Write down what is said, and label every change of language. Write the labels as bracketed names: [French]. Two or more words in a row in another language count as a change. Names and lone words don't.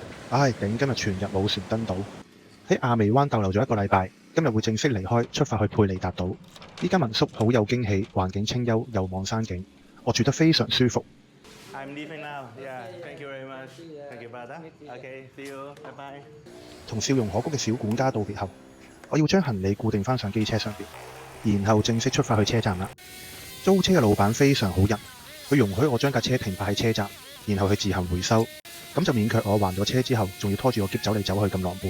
[Cantonese] 唉，頂！今日全日冇船登島，喺亞微灣逗留咗1個禮拜，今日會正式離開，出發去佩里達島。呢間民宿好有驚喜，環境清幽，又望山景，我住得非常舒服。 [English] I'm leaving now. Yeah, thank you very much. Thank you, brother. Okay, see you. Bye bye. [Cantonese] 同笑容可掬嘅小管家道別後，我要將行李固定返上機車上邊，然後正式出發去車站啦。租車嘅老闆非常好人，佢容許我將架車停泊喺車站，然後去自行回收。咁就免卻我還咗車之後，仲要拖住個篋走嚟走去咁狼狽。